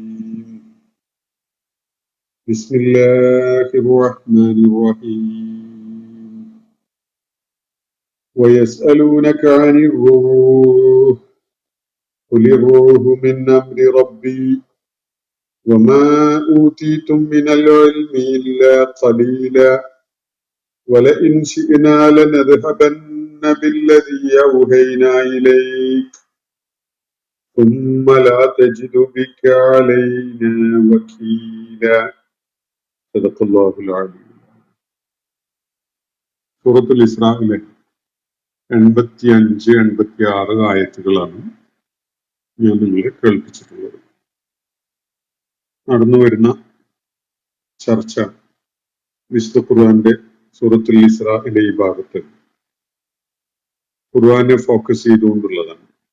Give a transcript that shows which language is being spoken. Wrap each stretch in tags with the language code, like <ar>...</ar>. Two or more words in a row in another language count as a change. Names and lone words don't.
<ar>بسم الله الرحمن الرحيم. ويسألونك عن الروح قل الروح من أمر ربي وما أوتيتم من العلم إلا قليلا ولئن شئنا لنذهبن بالذي أوحينا إليك ثم لا تجد بك علينا وكيلا. صدق الله العظيم.</ar> <ml>സൂറത്തുൽ ഇസ്രായിലെ 85-86 ആയത്തുകളാണ് ഞാൻ നിങ്ങളെ കേൾപ്പിച്ചിട്ടുള്ളത്. നടന്നു വരുന്ന ചർച്ച വിശുദ്ധ ഖുർആന്റെ സൂറത്തുൽ ഇസ്രായിലെ ഈ ഭാഗത്ത് ഖുർആനെ ഫോക്കസ് ചെയ്തുകൊണ്ടുള്ളതാണ്.</ml>